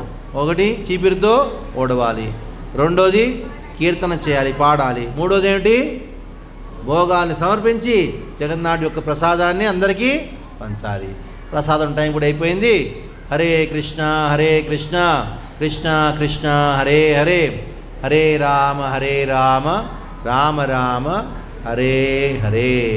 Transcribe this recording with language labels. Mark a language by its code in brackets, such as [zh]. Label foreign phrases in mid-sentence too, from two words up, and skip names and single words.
[te] 1 చీపిరితో ఓడవాలి, 2 కీర్తన చేయాలి, పాడాలి, 3 ఏమిటి? భోగాల్ని సమర్పించి జగన్నాథుడి యొక్క ప్రసాదాన్ని అందరికీ పంచాలి. ప్రసాదం టైం కూడా అయిపోయింది. [sa] హరే కృష్ణ కృష్ణ కృష్ణ హరే హరే, హరే రామ రామ రామ హరే హరే.